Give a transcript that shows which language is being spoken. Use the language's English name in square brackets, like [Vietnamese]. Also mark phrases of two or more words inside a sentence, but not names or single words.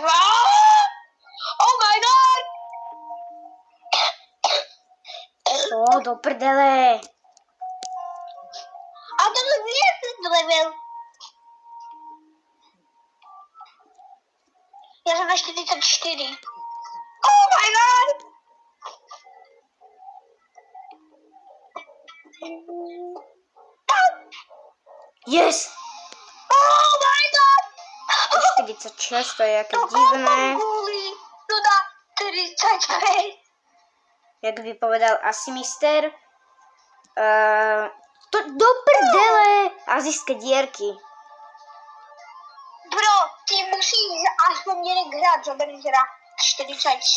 [English] Oh my god. [Slovak] Do prdele. A to nie je ten level. Ja som na 44. [English] Oh my god. Yes. Oh my god. [Slovak] 46, to je aké divné. To na 35. Jak by povedal asi mister. To do prdele. Azijské dierky. 20. ty musíš aspoň jeden hrát, zobereš teda 46.